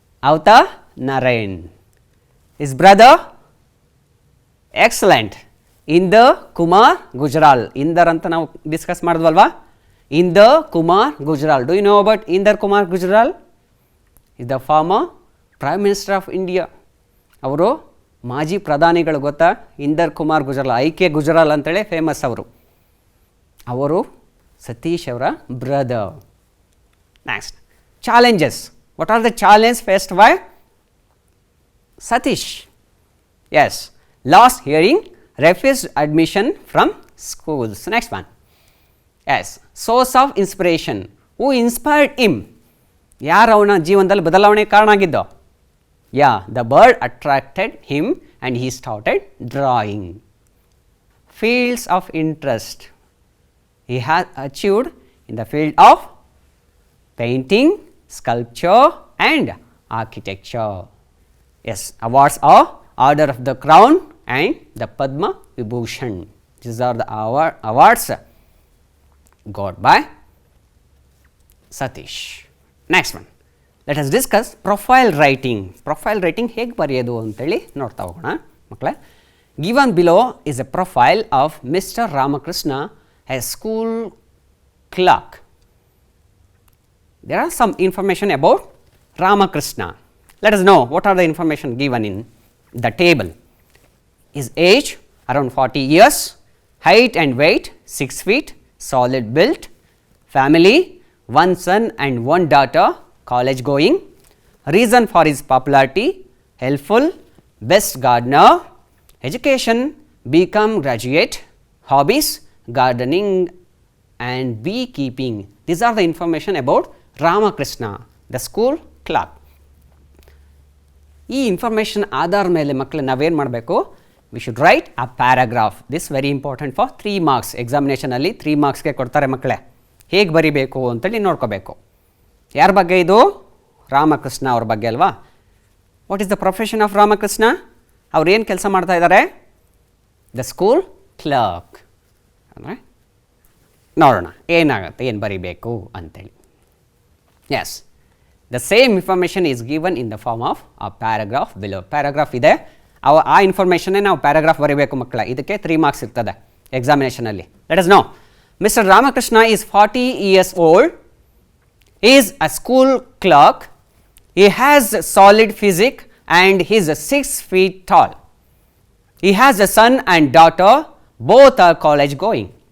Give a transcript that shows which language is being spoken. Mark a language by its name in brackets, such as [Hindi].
[English] Avta Narain. His brother? Excellent. Inder Kumar Gujral. Inder [Kannada] ಅಂತ ನಾವು discuss ಮಾಡಿದ್ವಲ್ವಾ, [English] Inder Kumar Gujral. Do you know about Inder Kumar Gujral? He is the former Prime Minister of India. [Kannada] ಅವರು ಮಾಜಿ ಪ್ರಧಾನಿಗಳು ಗೊತ್ತಾ? Inder Kumar Gujral, I K Gujral ಅಂತೇಳಿ famous ಅವರು ಸತೀಶ್ ಅವರ brother. [English] Next, challenges. What are the challenge faced by Satish? Yes, lost hearing, refused admission from schools. Next one. Yes, source of inspiration. Who inspired him? [Kannada] ಯಾರು ಅವನ ಜೀವನದಲ್ಲಿ ಬದಲಾವಣೆ ಕಾರಣ ಆಗಿದ್ದೋ? [English] Yeah, the bird attracted him and he started drawing. Fields of interest. He has achieved in the field of painting, sculpture and architecture. Yes, awards are Order of the Crown and the Padma Vibhushan. These are the awards got by Satish. Next one. Let us discuss profile writing. [Kannada] Profile writing ಹೇಗೆ ಬರೆಯೋದು ಅಂತೇಳಿ ನೋಡ್ತಾ ಹೋಗೋಣ ಮಕ್ಕಳೇ. [English] Given below is a profile of Mr. Ramakrishna, a school clerk. There are some information about Ramakrishna. Let us know what are the information given in the table. His age around 40 years, height and weight 6 feet, solid build, family 1 son and 1 daughter, college going, reason for his popularity, helpful, best gardener, education, become graduate, hobbies, gardening and beekeeping. These are the information about Ramakrishna, the school clerk. [Kannada] ಈ information ಆಧಾರ ಮೇಲೆ ಮಕ್ಕಳು ನಾವೇನು ಮಾಡಬೇಕು? [English] We should write a paragraph. This very important for 3 marks. [Kannada] ಎಕ್ಸಾಮಿನೇಷನಲ್ಲಿ 3 ಮಾರ್ಕ್ಸ್ಗೆ ಕೊಡ್ತಾರೆ ಮಕ್ಕಳೇ. ಹೇಗೆ ಬರಿಬೇಕು ಅಂತೇಳಿ ನೋಡ್ಕೋಬೇಕು. ಯಾರ ಬಗ್ಗೆ ಇದು? ರಾಮಕೃಷ್ಣ ಅವ್ರ ಬಗ್ಗೆ ಅಲ್ವಾ? [English] What is the profession of Ramakrishna? [Kannada] ಅವ್ರು ಏನು ಕೆಲಸ ಮಾಡ್ತಾ ಇದ್ದಾರೆ? [English] The school clerk. [Kannada] ಅಂದರೆ ನೋಡೋಣ ಏನಾಗುತ್ತೆ, ಏನು ಬರಿಬೇಕು ಅಂತೇಳಿ. [English] Yes, the same information is given in the form of a paragraph below. [Kannada] Paragraph ಇದೆ, ಆ ಇನ್ಫಾರ್ಮೇಷನ್ನೇ ನಾವು ಪ್ಯಾರಾಗ್ರಾಫ್ ಬರೀಬೇಕು ಮಕ್ಕಳ. ಇದಕ್ಕೆ 3 ಮಾರ್ಕ್ಸ್ ಇರ್ತದೆ ಎಕ್ಸಾಮಿನೇಷನಲ್ಲಿ. [English] Let us know. Mister Ramakrishna is 40 years old, is a school clerk, he has solid physique and he is 6 feet tall. He has a son and daughter, both are college going.